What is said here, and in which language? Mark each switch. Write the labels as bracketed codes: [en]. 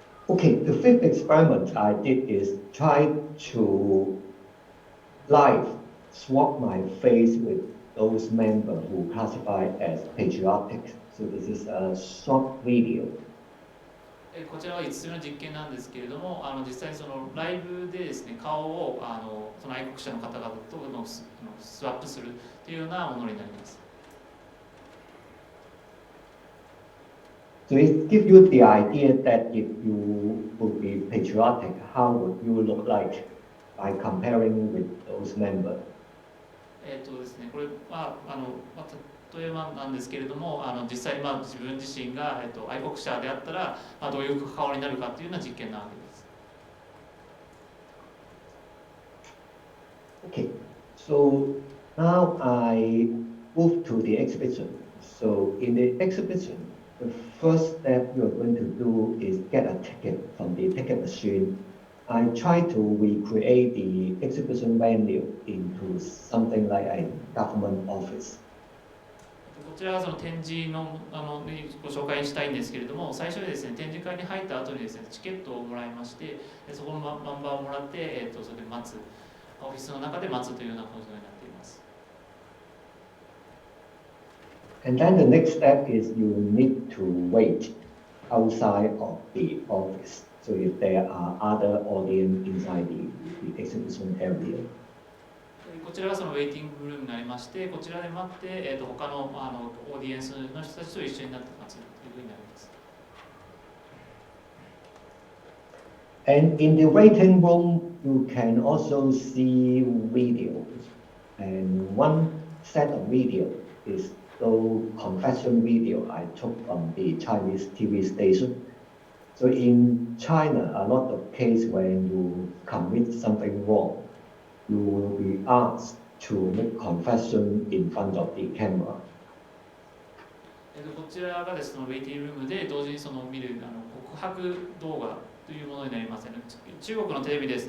[en] Okay, the fifth experiment I did is try to live swap my face with those members who classify as patriotic. So this is a short video. [ja] こちらは5つ目の実験なんですけれども、実際にそのライブでですね、顔をその愛国者の方々とスワップするというようなものになります。 [en] So it gives you the idea that if you would be patriotic, how would you look like by comparing with those members? [ja] ですね、これは例えばなんですけれども、実際に自分自身が愛国者であったらどういう顔になるかというような実験なわけです。 [en] Okay, so now I move to the exhibition. So in the exhibition, the first step you're going to do is get a ticket from the ticket machine. I try to recreate the exhibition venue into something like a government office. [ja] こちらがその展示のご紹介したいんですけれども、最初にですね、展示会に入った後にですね、チケットをもらいまして、そこのナンバーをもらって、それで待つ、オフィスの中で待つというようなことになっています。 [en] And then the next step is you need to wait outside of the office. So if there are other audience inside the exhibition area. [ja] こちらがそのウェイティングルームになりまして、こちらで待って、他のオーディエンスの人たちと一緒になって待つというふうになります。 [en] And in the waiting room, you can also see videos. And one set of video is the confession video I took from the Chinese TV station. So in China, a lot of cases when you commit something wrong, you will be asked to make confession in front of the camera. [ja] こちらがですね、ウェイティングルームで同時に見る告白動画というものになります。中国のテレビです。